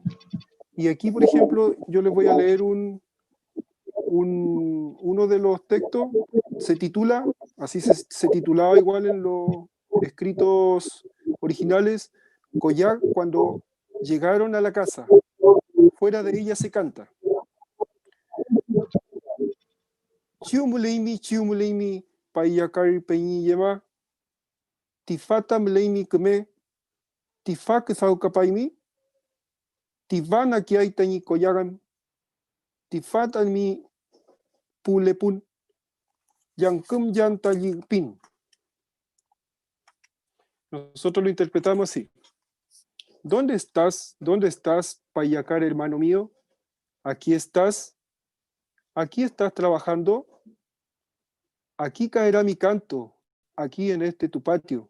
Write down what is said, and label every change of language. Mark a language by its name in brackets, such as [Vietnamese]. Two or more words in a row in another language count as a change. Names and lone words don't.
[Spanish] Y aquí, por ejemplo, yo les voy a leer uno de los textos, se titula, así se titulaba igual en los escritos originales, Collag cuando llegaron a la casa, fuera de ella se canta. [Quechua] Chiumuleimi, Payakari Peñillema, Tifata Mleimi Kme, Tifak Saukapaimi, Tivana Kiaitani Koyagan, Tifata mi Pulepun, Yankum Yantayipin. [Spanish] Nosotros lo interpretamos así. ¿Dónde estás? ¿Dónde estás, Payacar, hermano mío? Aquí estás trabajando. Aquí caerá mi canto, aquí en este tu patio.